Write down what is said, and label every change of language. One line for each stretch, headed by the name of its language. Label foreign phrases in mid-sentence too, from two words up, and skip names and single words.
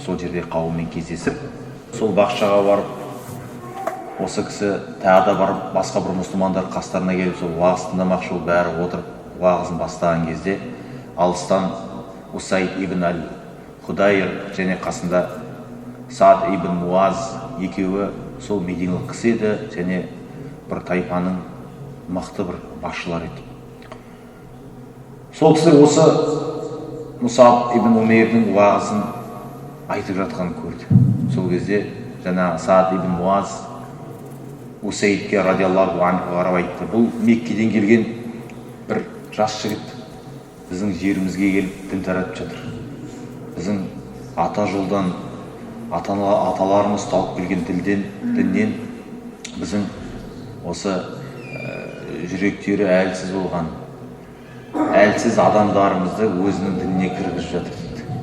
Kazakh: Сол жерде қауыммен кездесіп, сол бақшаға барып, осы кісі тағы да барып басқа бір мұсылмандар қастарына келіп сол уағыз тыңдамақшы болып бәрі отырып уағызын бастаған кезде алыстан Усайд ибн Аль-Худайр және қасында Саад ибн Муаз екеуі сол мединалық кісі еді және бір тайпаның мықты бір басшылар еді. Сол кісілер осы Мусаб ибн Умейрдің уағызын айтып жатқанын көрді. Сол кезде жаңа Саад ибн Муаз Усейдке
Arabic: رضي الله عنه
Kazakh: қарап айтты. Бұл Меккеден келген бір жас жігіт біздің жерімізге келіп дін таратып жатыр. Біздің ата жолдан, аталарымыз тауып келген діннен біздің осы жүректері әлсіз болған, әлсіз адамдарымызды өзінің дініне кіргізіп жатыр дейді.